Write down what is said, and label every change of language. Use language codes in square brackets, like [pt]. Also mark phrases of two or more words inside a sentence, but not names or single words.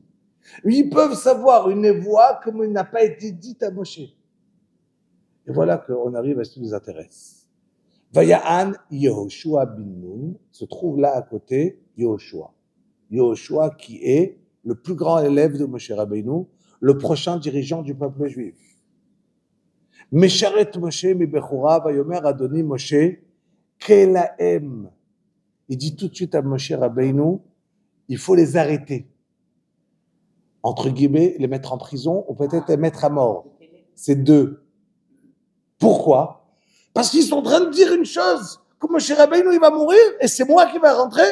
[fr] Ils peuvent savoir une voix comme il n'a pas été dite à Moshe. Et voilà qu'on arrive à ce qui nous intéresse. [he] ויען יהושע בן נון, [fr] se trouve là à côté Yehoshua. Yehoshua qui est le plus grand élève de Moshe Rabbeinu, le prochain dirigeant du peuple juif. [he] משרת משה מבחריו ויאמר אדני משה כלאם. [fr] Il dit tout de suite à Moshe Rabbeinu, il faut les arrêter. Entre guillemets, les mettre en prison ou peut-être les mettre à mort. C'est deux. Pourquoi? Parce qu'ils sont en train de dire une chose, que Moshe Rabbeinu il va mourir et c'est moi qui vais rentrer.